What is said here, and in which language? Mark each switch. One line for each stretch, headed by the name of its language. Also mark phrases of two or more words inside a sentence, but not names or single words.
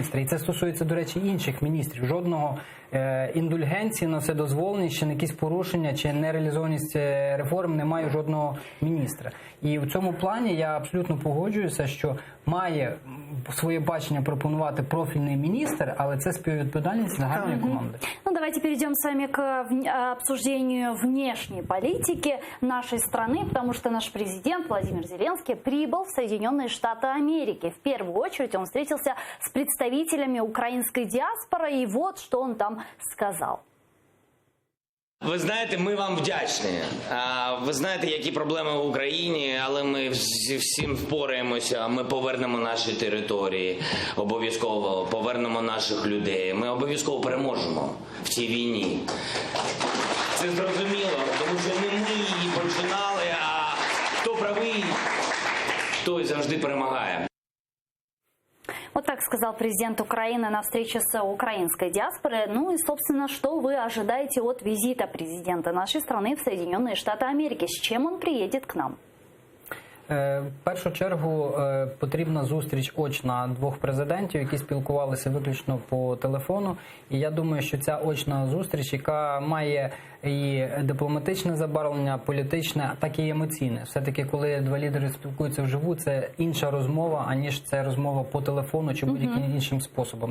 Ukrainian: І це стосується, до речі, інших міністрів. Жодного індульгенції на вседозволеність, чи на якісь порушення, чи нереалізованість реформ немає жодного міністра. І в цьому плані я абсолютно погоджуюся, що має своє бачення пропонувати профільний міністр, але це співвідповідальність загальної команди.
Russian: Ну, давайте перейдем с вами к обсуждению внешней политики нашей страны, потому что наш президент Владимир Зеленский прибыл в Соединенные Штаты Америки. В первую очередь он встретился с представителями украинской диаспоры, и вот что он там сказал.
Ukrainian: Ви знаєте, ми вам вдячні. Ви знаєте, які проблеми в Україні, але ми всім впораємося. Ми повернемо наші території, обов'язково повернемо наших людей. Ми обов'язково переможемо в цій війні. Це зрозуміло, тому що не ми її починали, а хто правий, той завжди перемагає.
Russian: Вот так сказал президент Украины на встрече с украинской диаспорой. Ну и, собственно, что вы ожидаете от визита президента нашей страны в Соединенные Штаты Америки? С чем он приедет к нам?
Ukrainian: В першу чергу потрібна зустріч очна двох президентів, які спілкувалися виключно по телефону. І я думаю, що ця очна зустріч, яка має і дипломатичне забарвлення, політичне, так і емоційне. Все-таки, коли два лідери спілкуються вживу, це інша розмова, аніж це розмова по телефону чи будь-яким іншим способом.